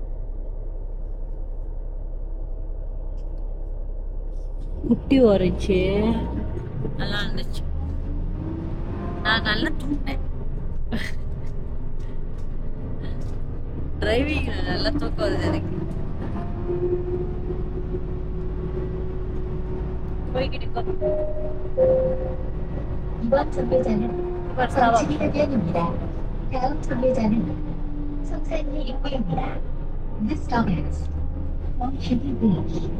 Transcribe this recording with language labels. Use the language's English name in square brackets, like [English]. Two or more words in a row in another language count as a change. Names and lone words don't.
[Tamil] குட்டி ஆரஞ்சு நல்லா இருந்துச்சு. நான் நல்லா தூங்கினேன். டிரைவிங்ல நல்லா தூக்கம் வருது எனக்கு. போய்கிட்டு [Korean] 이번 정류장은 성진이대변입니다. 다음 정류장은 성산리 입구입니다. [English] This stop is Wangshini Beach.